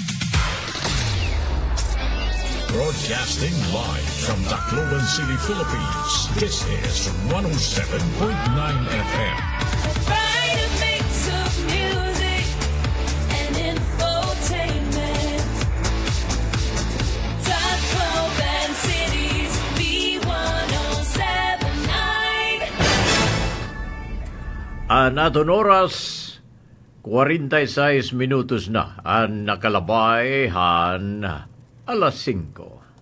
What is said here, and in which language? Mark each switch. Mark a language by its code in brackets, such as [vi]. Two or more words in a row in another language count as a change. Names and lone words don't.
[en] Broadcasting live from Tacloban City, Philippines. This is 107.9 FM. Find a mix of music and infotainment. Tacloban City's B107.9. [war] Aton oras, 46 minutos na ang nakalabay han alas 5.